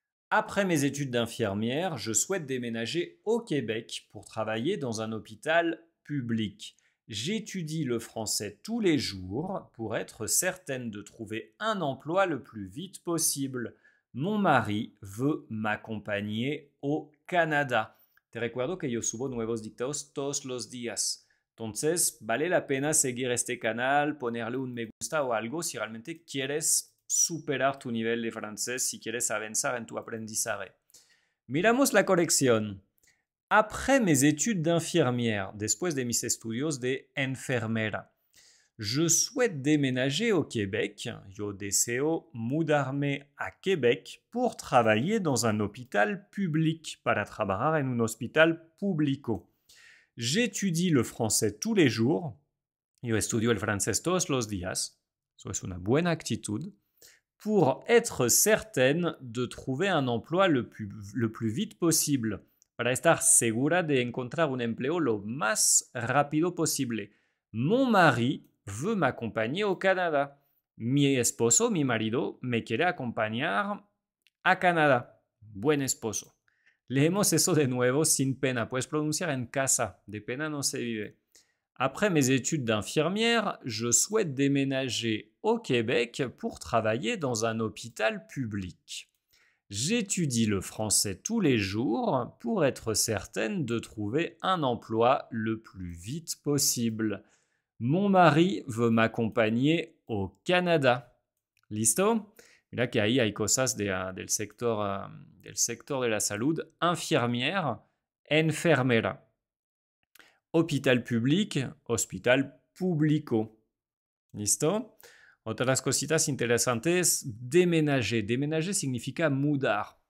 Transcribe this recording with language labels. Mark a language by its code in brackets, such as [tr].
[fr] Après mes études d'infirmière, je souhaite déménager au Québec pour travailler dans un hôpital public. J'étudie le français tous les jours pour être certaine de trouver un emploi le plus vite possible. Mon mari veut m'accompagner au Canada. [es] Te recuerdo que yo subo nuevos dictados todos los días. Entonces, vale la pena seguir este canal, ponerle un me gusta o algo si realmente quieres superar tu nivel de francés, si quieres avanzar en tu aprendizaje. Miramos la corrección. [fr] Après mes études d'infirmière, [es] después de mis estudios de enfermera, [fr] je souhaite déménager au Québec. [es] Yo deseo mudarme a Québec [fr] pour travailler dans un hôpital public, [es] para trabajar en un hospital público. [fr] J'étudie le français tous les jours. [es] Yo estudio el francés todos los días. Eso es una buena actitud. [fr] Pour être certaine de trouver un emploi le plus vite possible. [es] Para estar segura de encontrar un empleo lo más rápido posible. [fr] Mon mari veut m'accompagner au Canada. [es] Mi esposo, mi marido, me quiere acompañar a Canadá. Buen esposo. Leemos eso de nuevo sin pena. Puedes pronunciar en casa. De pena no se vive. [fr] Après mes études d'infirmière, je souhaite déménager au Québec pour travailler dans un hôpital public. J'étudie le français tous les jours pour être certaine de trouver un emploi le plus vite possible. Mon mari veut m'accompagner au Canada. [es] ¿Listo? Mira que ahí hay cosas del sector de la salud. Infirmière, enfermera. Hôpital public, hospital público. ¿Listo? Otras cositas interesantes, déménager. Déménager significa mudar.